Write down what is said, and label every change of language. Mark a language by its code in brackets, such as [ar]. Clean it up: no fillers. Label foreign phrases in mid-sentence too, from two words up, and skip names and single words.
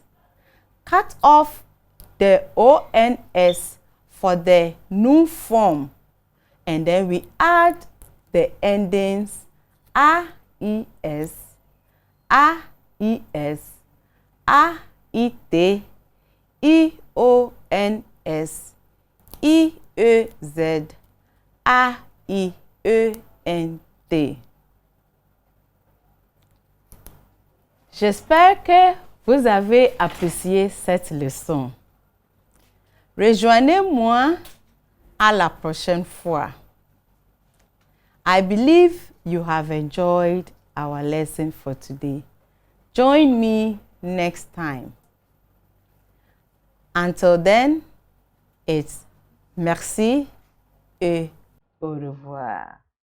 [en] Cut off the ONS for the nous form, and then we add the endings AIS, AIS, AIT, I-O-N-S, I-E-Z-A-I-E-N-T. [fr] J'espère que vous avez apprécié cette leçon. Rejoignez-moi à la prochaine fois. [en] I believe you have enjoyed our lesson for today. Join me next time. Until then, it's [fr] merci et au revoir.